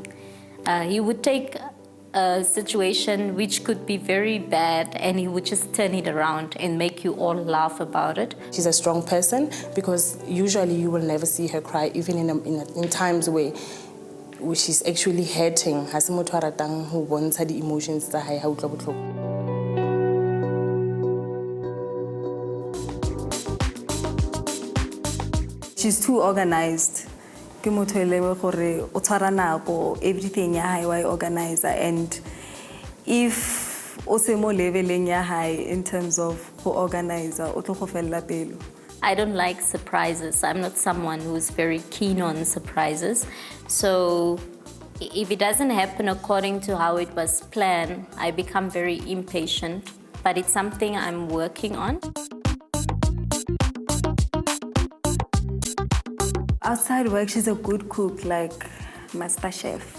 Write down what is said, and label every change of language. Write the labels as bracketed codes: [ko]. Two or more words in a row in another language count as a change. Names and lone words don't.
[en] He would take a situation which could be very bad and he would just turn it around and make you all laugh about it. She's a strong person because usually you will never see her cry, even in times where she's actually hurting. [st] Ha se motho a ratang ho bontsha di emotions tsa hae ha utlwa botlhoko. [en] She's too organized. [tn] Ke motho e leng gore o tshwara nako, everything ya hae wa organize, [en] and if [tn] o se mo leveleng ya hae [en] in terms of [tn] go organize, o tlo go fella pelo. [en] I don't like surprises. I'm not someone who's very keen on surprises. So if it doesn't happen according to how it was planned, I become very impatient. But it's something I'm working on. Outside work, she's a good cook, like Master Chef.